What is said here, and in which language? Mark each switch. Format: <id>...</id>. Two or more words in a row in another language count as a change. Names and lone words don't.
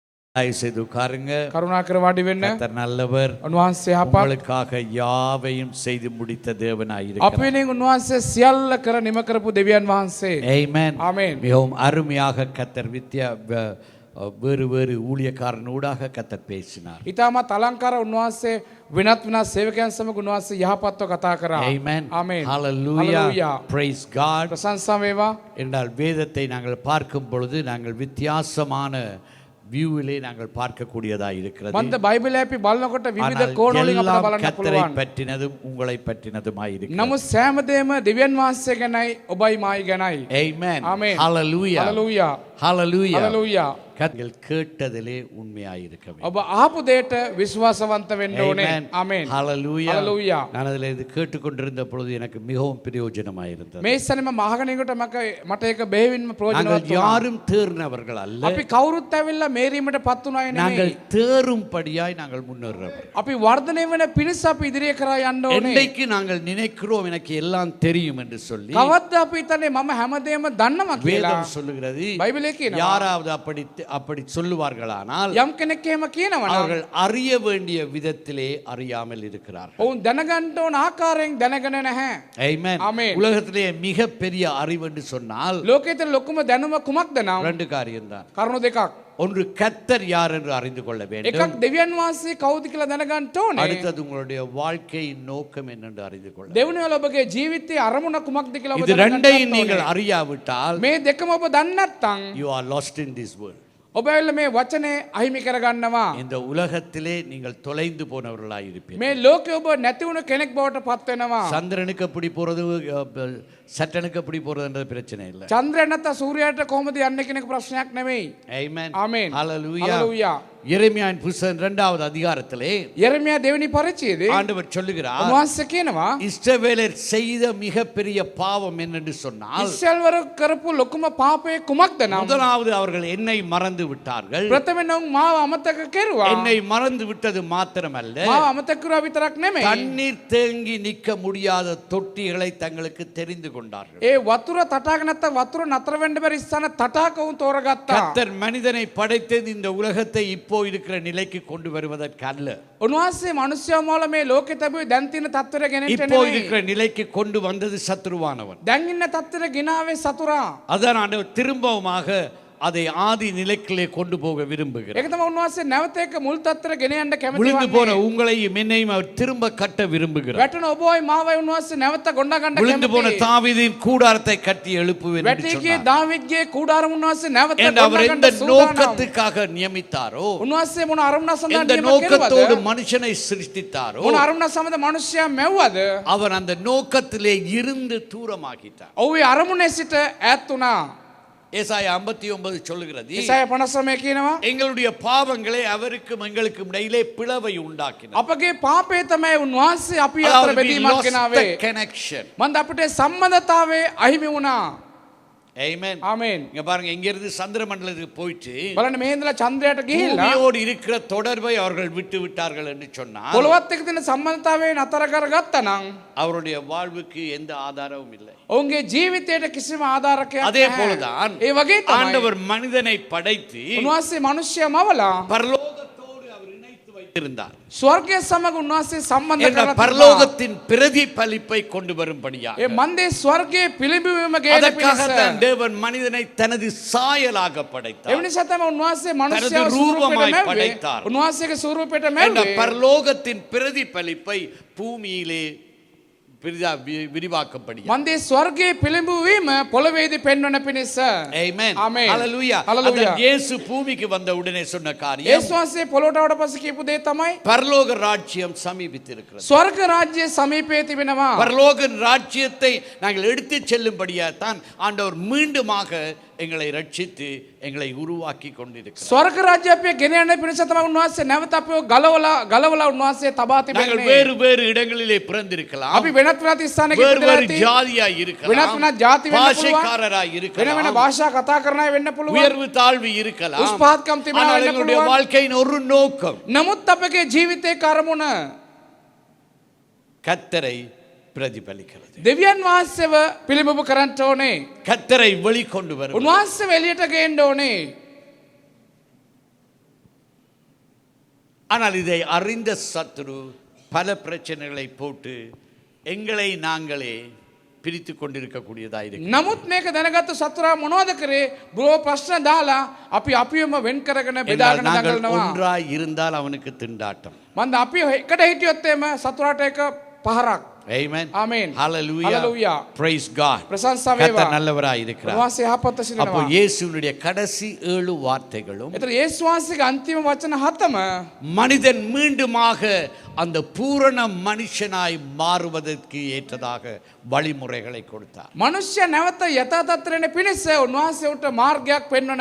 <ta>செய்து உட்காருங்க.</ta> <si>කරුණාකර වාඩි වෙන්න.</si> <ta>கர்த்தர் நல்லவர்.</ta> <si>උන්වහන්සේ යහපත්.</si> <ta>உங்களுக்காக யாவையும் செய்து முடித்த தேவனாய்</ta> <si>අපි</si> <ta>இருக்கிறார்.</ta> <si>වෙනින් උන්වහන්සේ සියල්ල කර නිම කරපු දෙවියන් වහන්සේ.</si> <ta>ஆமென். ஆமென். மிகவும் அருமையாக கர்த்தர் வேறு வேறு ஊழியக்காரனூடாக கர்த்தர் பேசினார்.</ta> <si>ඉතාමත් අලංකාර උන්වහන්සේ වෙනත් වෙනත් සේවකයන් සමග උන්වහන්සේ යහපත්ව කතා කරා.</si> <ta>ஆமென். ஆமென்.</ta> <en>ஹalleluya. Hallelujah. Praise God.</en> <si>ප්‍රශංසා වේවා.</si> <ta>என்றால் வேதத்தை நாங்கள் பார்க்கும் பொழுது நாங்கள் வித்தியாசமான வியூவிலே நாங்கள் பார்க்கக்கூடியதாக இருக்கிறது.</ta> <si>මන්ද බයිබලය අපි බලනකොට විවිධ</si> <ta>ஆனால்</ta> <si>කෝණවලින් අපිට</si> <ta>எல்லாம்</ta> <si>බලන්න</si> <ta>கர்த்தரை</ta> <si>පුළුවන්.</si> <ta>பற்றினதும் உங்களை பற்றினதுமாய் இருக்கிறது.</ta> <si>නමුත් සෑමදේම දෙවියන් වහන්සේ ගැනයි ඔබයි මායි ගැනයි.</si> <en>Amen. Amen. Hallelujah.</en> <si>හලෙලූයා.</si> <en>Hallelujah.</en> <si>හලෙලූයා.</si> <ta>கர்த்தர்கள் கேட்டதிலே உண்மையாய் இருக்க வேண்டும்.</ta> <si>ඔබ ආපු දෙයට විශ්වාසවන්ත වෙන්න ඕනේ.</si> <en>Amen.</en> <si>ආමෙන්.</si> <en>Hallelujah. Hallelujah.</en> <ta>நான் அதில் இது கேட்டுக்கொண்டிருந்த பொழுது எனக்கு மிகவும் பிரயோஜனமாய் இருந்தது.</ta> <si>මේ ඉස්සෙල්ලම මහගණේකට මට ඒක බෙහෙවින්ම ප්‍රයෝජනවත්</si> <ta>நாங்கள்</ta> <si>වුණා.</si> <ta>யாரும் தேறினவர்கள் அல்ல.</ta> <si>අපි කවුරුත් ඇවිල්ලා මේරීමට පත් වුණා</si> <ta>நாங்கள்</ta> <si>නෙමෙයි.</si> <ta>தேறும்படியாய் நாங்கள் முன்னேறுறோம்.</ta> <si>අපි වර්ධනය වෙන පිණිස අපි ඉදිරිය කරා යන්න ඕනේ.</si> <ta>என்னைக்கு நாங்கள் நினைக்கிறோம் எனக்கு எல்லாம் தெரியும் என்று சொல்லி</ta> <si>කවද්ද අපි හිතන්නේ මම හැමදේම දන්නවා කියලා.</si> <ta>வேதம் சொல்லுகிறது.</ta> <si>බයිබලයේ කියනවා.</si> <ta>யாராவது அப்படி சொல்லுவார்களானால்</ta> <si>යම් කෙනෙක් එහෙම කියනවා නම්</si> <ta>அவர்கள் அறிய வேண்டிய விதத்திலே அறியாமல் இருக்கிறார்கள்.</ta> <si>ඔවුන් දැනගන්න ඕන ආකාරයෙන් දැනගෙන නැහැ.</si> <en>Amen. Amen.</en> <ta>உலகத்திலே மிகப்பெரிய அறிவு என்று சொன்னால்</ta> <si>ලෝකයේ තියෙන ලොකුම දැනුම කුමක්ද නම්</si> <ta>ரெண்டு காரியம்தான்.</ta> <si>කරුණු දෙකක්.</si> <ta>ஒன்று கர்த்தர் யார் என்று அறிந்து கொள்ள வேண்டும்.</ta> <si>එකක් දෙවියන් වහන්සේ කවුද කියලා දැනගන්න ඕනේ.</si> <ta>அடுத்தது உங்களுடைய வாழ்க்கையின் நோக்கம் என்னென்று அறிந்து கொள்ள.</ta> <si>දෙවනුව ඔබගේ ජීවිතයේ අරමුණ කුමක්ද කියලා ඔබ</si> <ta>இது</ta> <si>දැනගන්න</si> <ta>ரெண்டையும்</ta> <si>ඕනේ.</si> <ta>நீங்கள் அறியாவிட்டால்</ta> <si>මේ දෙකම ඔබ දන්නේ නැත්නම්</si> <en>you are lost in this world.</en> <si>ඔබ ඇවිල්ලා මේ වචනේ අහිමි කරගන්නවා.</si> <ta>இந்த உலகத்திலே நீங்கள் தொலைந்து போனவர்களாய் இருப்பீர்கள்.</ta> <si>මේ ලෝකේ ඔබ නැති වුණ කෙනෙක් බවට පත් වෙනවා.</si> <ta>சந்திரனுக்கு எப்படி போறது சட்டனுக்கு எப்படி போறதுன்றது பிரச்சனை இல்லை.</ta> <si>චන්ද්‍රය නැත්නම් සූර්යයාට කොහොමද යන්නේ කියන එක ප්‍රශ්නයක් නෙමෙයි.</si> <en>Amen. Amen. Hallelujah. Hallelujah.</en> <ta>எரேமியாவின் புத்தகம் 2வது அதிகாரத்திலே</ta> <si>යෙරමියා දෙවෙනි පරිච්ඡේදයේ</si> <ta>ஆண்டவர் சொல்லுகிறார்</ta> <si>උන්වහන්සේ කියනවා</si> <ta>இஸ்ரவேலர் செய்த மிகப்பெரிய பாவம் என்னென்று சொன்னால்</ta> <si>ඉස්රායල්වරු කරපු ලොකුම පාපය කුමක්ද නම්</si> <ta>முதலாவது அவர்கள் என்னை மறந்து விட்டார்கள்.</ta> <si>ප්‍රථමයෙන් ඔවුන් මාව අමතක කෙරුවා.</si> <ta>என்னை மறந்து விட்டது மாத்திரமல்ல</ta> <si>මාව අමතක කරුවා විතරක් නෙමෙයි.</si> <ta>தண்ணீர் தேங்கி நிற்க முடியாத தொட்டிகளை தங்களுக்கு தெரிந்து கொண்டார்கள்.</ta> <si>ඒ වතුර තටාක නැත්නම් වතුර නතර වෙන්න බැරි ස්ථාන තටාක උන් තෝරගත්තා.</si> <ta>கர்த்தர் மனிதனை படைத்தது இந்த உலகத்தை இப்போ இருக்கிற நிலைக்கு கொண்டு வருவதற்கு அல்ல.</ta> <si>උන්වහන්සේ මිනිස්යා මොළ මේ ලෝකෙ තිබුවේ දැන් තියෙන තත්ත්වයට ගෙනෙන්න</si> <ta>இப்போ</ta> <si>නෙමෙයි.</si> <ta>இருக்கிற நிலைக்கு கொண்டு வந்தது சத்துருவானவன்.</ta> <si>දැන් ඉන්න තත්ත්වයට ගෙනාවේ සතුරා.</si> <ta>அதான் ஆண்டவர் திரும்பவுமாக அதை ஆதி நிலைக்கிலே கொண்டு போக விரும்புகிறார்.</ta> <si>ඒක තමයි උන්වහන්සේ නැවත එක මුල් තත්ත්වයට ගෙන යන්න කැමති</si> <ta>விழுந்து போன</ta> <si>වන්නේ.</si> <ta>உங்களையும் என்னையும் அவர் திரும்ப கட்ட விரும்புகிறார்.</ta> <si>වැටෙන ඔබයි මාවයි උන්වහන්සේ නැවත ගොඩ ගන්න</si> <ta>விழுந்து போன</ta> <si>කැමති.</si> <ta>தாவீதின் கூடாரத்தை கட்டி எழுப்புவேன் என்று</ta> <si>වැටිගේ</si> <ta>சொன்னார்.</ta> <si>දාවිද්ගේ කුඩාරම උන්වහන්සේ නැවත</si> <ta>என்று</ta> <si>ගොඩ</si> <ta>அவர்</ta> <si>ගන්න</si> <ta>எந்த</ta> <si>සූදානම්.</si> <ta>நோக்கத்துக்காக நியமித்தாரோ</ta> <si>උන්වහන්සේ මොන අරමුණ සඳහා</si> <ta>எந்த</ta> <si>නියම</si> <ta>நோக்கத்தோடு</ta> <si>කෙරුවද?</si> <ta>மனுஷனை சிருஷ்டித்தாரோ</ta> <si>මොන අරමුණ සමග මිනිසයා මැව්වද?</si> <ta>அவர் அந்த நோக்கத்திலே இருந்து தூரமாக்கிட்டார்.</ta> <si>ඔහු ඒ අරමුණේ සිට ඈත් වුණා.</si> <ta>ஏசாயா 59 சொல்லுகிறது</ta> <si>ඉසාය 59 කියනවා</si> <ta>எங்களுடைய பாவங்களை அவருக்கும் எங்களுக்கும் இடையிலே பிளவை உண்டாக்கினார்.</ta> <si>අපගේ පාපය තමයි උන්වහන්සේ අපි අතර</si> <ta>அதாவது we</ta> <si>බෙදීමක්</si> <en>lost</en> <si>ගෙනාවේ.</si> <en>the connection.</en> <si>මන්ද අපිට සම්බන්ධතාවයේ අහිමි වුණා.</si> <en>Amen.</en> <si>ආමෙන්.</si> <ta>இங்க பாருங்க இங்க இருந்து சந்திர மண்டலத்துக்கு போயிட்டு</ta> <si>බලන්න මේ ඉඳලා චන්ද්‍රයට ගිහිල්ලා</si> <ta>பூமியோடு இருக்கிற தொடர்பை அவர்கள் விட்டு விட்டார்கள் என்று சொன்னால்</ta> <si>පොළොවත් එක්ක තියෙන සම්බන්ධතාවය නතර කරගත්තා නම්</si> <ta>அவருடைய வாழ்வுக்கு எந்த ஆதாரமும் இல்லை.</ta> <si>ඔවුන්ගේ ජීවිතයට කිසිම ආධාරකයක්</si> <ta>அதே</ta> <si>නැහැ.</si> <ta>போலதான்</ta> <si>ඒ වගේ තමයි</si> <ta>ஆண்டவர் மனிதனை படைத்து</ta> <si>උන්වහන්සේ මිනිස්සයා මවලා</si> <ta>பரலோகத்தோடு அவர் இணைத்து வைத்திருந்தார்.</ta> <si>ස්වර්ගය සමග උන්වහන්සේ සම්බන්ධ</si> <ta>என்ற</ta> <si>කරලා තිබුණා.</si> <ta>பரலோகத்தின் பிரதிபலிப்பை கொண்டு வரும்படியாக</ta> <si>ඒ මන්දේ ස්වර්ගයේ පිළිඹීම ගේන</si> <ta>அதற்காக</ta> <si>පිණිස</si> <ta>தான் தேவன் மனிதனை தனது சாயலாக படைத்தார்.</ta> <si>එවැනි සතම උන්වහන්සේ</si> <ta>தனது</ta> <si>මනුෂ්‍යව</si> <ta>ரூபமாய்</ta> <si>ස්වරූපයට</si> <ta>படைத்தார்.</ta> <si>මැව්වේ. උන්වහන්සේගේ ස්වරූපයට</si> <ta>என்ற</ta> <si>මැව්වේ.</si> <ta>பரலோகத்தின் பிரதிபலிப்பை பூமியிலே விரிவாக்கப்படியா.</ta> <si>මන්දේ ස්වර්ගයේ පිළිඹුවීම පොළවේදී පෙන්වන පිණිස.</si> <en>Amen. Amen. Hallelujah. Hallelujah.</en> <ta>அதான் இயேசு பூமிக்கு வந்த உடனே சொன்ன காரியம்</ta> <si>යේසුස් වහන්සේ පොළොවට ආවට පස්සේ කියපු දේ තමයි</si> <ta>பரலோக ராஜ்யம் சமீபித்திருக்கிறது.</ta> <si>ස්වර්ග රාජ්‍ය සමීපයේ තිබෙනවා.</si> <ta>பரலோக ராஜ்யத்தை நாங்கள் எடுத்து செல்லும்படியாகத்தான் ஆண்டவர் மீண்டுமாக எங்களை ரட்சித்து எங்களை உருவாக்கி கொண்டிருக்கிறார்.</ta> <si>ස්වර්ග රාජ්‍ය අපේ ගෙන යන පිණිස තමයි උන්වහන්සේ නැවත අපිව ගලවලා උන්වහන්සේ තබා</si> <ta>நாங்கள்</ta> <si>තිබෙන්නේ.</si> <ta>வேறு வேறு இடங்களிலே பிறந்திருக்கலாம்.</ta> <si>අපි වෙනත් වෙනත් ස්ථානක</si> <ta>வேறு</ta> <si>ඉපදලා</si> <ta>வேறு</ta> <si>ඇති.</si> <ta>ஜாதியாய்</ta> <si>වෙනත්</si> <ta>இருக்கலாம்.</ta> <si>වෙනත් ජාති වෙන්න පුළුවන්.</si> <ta>பாஷைக்காரராய்</ta> <si>වෙන වෙන</si> <ta>இருக்கலாம்.</ta> <si>භාෂා කතා කරන අය වෙන්න පුළුවන්.</si> <ta>உயர்வு தாழ்வு இருக்கலாம்.</ta> <si>උස් පහත්කම් තිබෙනා</si> <ta>ஆனால்</ta> <si>වෙන්න</si> <ta>எங்களுடைய</ta> <si>පුළුවන්.</si> <ta>வாழ்க்கையின் ஒரு நோக்கம்</ta> <si>නමුත් අපගේ ජීවිතේ කර්මුණ</si> <ta>கர்த்தரை பிரதிபலிக்கிறது.</ta> <si>දෙවියන් වහන්සේව පිළිඹු කරන්න ඕනේ.</si> <ta>கர்த்தரை வெளிக்கொண்டு வரும்.</ta> <si>උන්වහන්සේව එළියට ගේන්න ඕනේ.</si> <ta>ஆனால் இதை அறிந்த சத்துரு பல பிரச்சனைகளை போட்டு எங்களை நாங்களே பிரித்து கொண்டிருக்கக்கூடியதாக இருக்கு.</ta> <si>නමුත් මේක දැනගත්තු සතුරා මොනවද කරේ? බොහෝ ප්‍රශ්න දාලා අපි අපිවම වෙන් කරගෙන බෙදාගෙන</si> <ta>நாங்கள்</ta> <si>දඟලනවා.</si> <ta>ஒன்றாய் இருந்தால் அவனுக்கு திண்டாட்டம்.</ta> <si>මන්ද අපි එකට හිටියොත් එම සතුරාට එක පහරක්.</si> <en>Amen. Amen. Hallelujah. Hallelujah. Praise God.</en> <si>ප්‍රශංසා වේවා.</si> <ta>கர்த்தர் நல்லவராய் இருக்கிறார்.</ta> <si>උන්වහන්සේ යහපත්</si> <ta>அப்போ</ta> <si>සිටිනවා.</si> <ta>இயேசுவினுடைய கடைசி 7 வார்த்தைகளும்</ta> <si>ඒතර යේසුස් වහන්සේගේ අන්තිම වචන 7ම</si> <ta>மனிதன் மீண்டுமாக அந்த பூரண மனுஷனாய் மாறுவதற்கு ஏற்றதாக வழிமுறைகளை கொடுத்தார்.</ta> <si>මනුෂ්‍ය නැවත යථා තත්ත්වයට පිණිස උන්වහන්සේ උට මාර්ගයක් පෙන්වන</si>